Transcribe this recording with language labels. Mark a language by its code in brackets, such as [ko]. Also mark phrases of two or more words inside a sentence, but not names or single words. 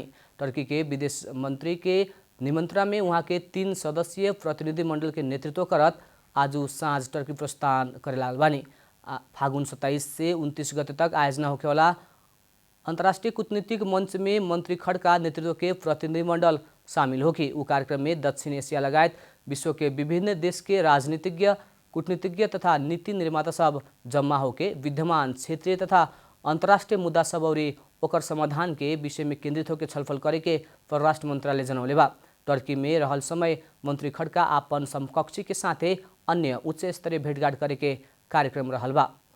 [bho] टर्की के विदेश मंत्री के निमंत्रण में वहाँ के 3 सदस्यीय प्रतिनिधि मंडल के नेतृत्व करत आज साँझ टर्की प्रस्थान करे लागल बानी। फागुन 27 से 29 गते तक आयोजना होखेवाला अंतर्राष्ट्रीय कूटनीतिक मंच में मंत्री खड़का नेतृत्व के प्रतिनिधिमंडल शामिल होगी। उ कार्यक्रम में दक्षिण एशिया लगायत विश्व के विभिन्न देश के राजनीतिज्ञ, कूटनीतिज्ञ तथा नीति निर्माता सब जम्मा होके विद्यमान क्षेत्रीय तथा अंतर्राष्ट्रीय मुद्दा सब और ओकर समाधान के विषय में केंद्रित होकर छलफल करे के परराष्ट्र मंत्रालय जनौले बा। टर्की में रहल समय मंत्री खड़का आपन समकक्षी के साथे अन्य उच्च स्तरीय भेंटघाट करे के कार्यक्रम रहल बा।